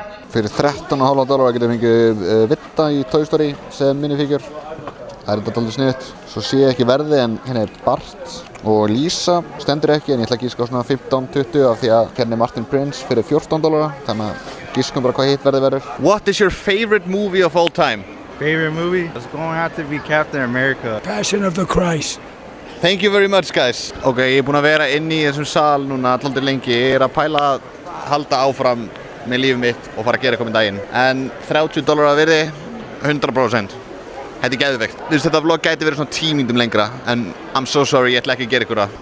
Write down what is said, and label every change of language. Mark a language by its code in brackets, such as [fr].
[is] Fyrir $13,50 getur fengið Vitta í Toy Story sem minifígjur. Það er þetta dálítið sniðugt. Svo sé ég ekki verði en hérna er Bart og Lisa stendur ekki en ég ætla að gíska á svona 15-20 af því að hérna er Martin Prince fyrir $14 þannig að gískum bara hvað hitt verði verður. [en] What is your favorite movie of all time? Favorite movie? It's going to have to be Captain America. Passion of the Christ. Thank you very much guys. [is] Ok, ég er búinn að vera inn í þessum sal núna alltaf lengi. Ég er að pæla að halda áfram með lífið mitt og fara að gera eitthvað með daginn. En $30 að virði, 100%. Þetta er geðveikt. Þú veist, þetta vlog gæti verið svona 10 mínútum lengra en [en] I'm so sorry, [is] ég ætla ekki að gera ykkur það.